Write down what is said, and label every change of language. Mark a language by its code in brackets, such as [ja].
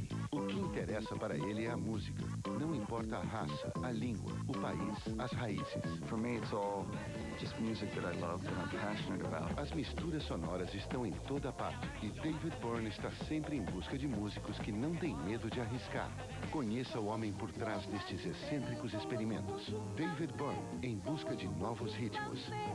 [pt] O que interessa para ele é a música. Não importa a raça, a língua, o país, as raízes. [en] For me, it's all just music that I love and I'm passionate about. [pt] As misturas sonoras estão em toda parte e David Byrne está sempre em busca de músicos que não têm medo de arriscar. Conheça o homem por trás destes excêntricos experimentos. David Byrne, em busca de novos ritmos.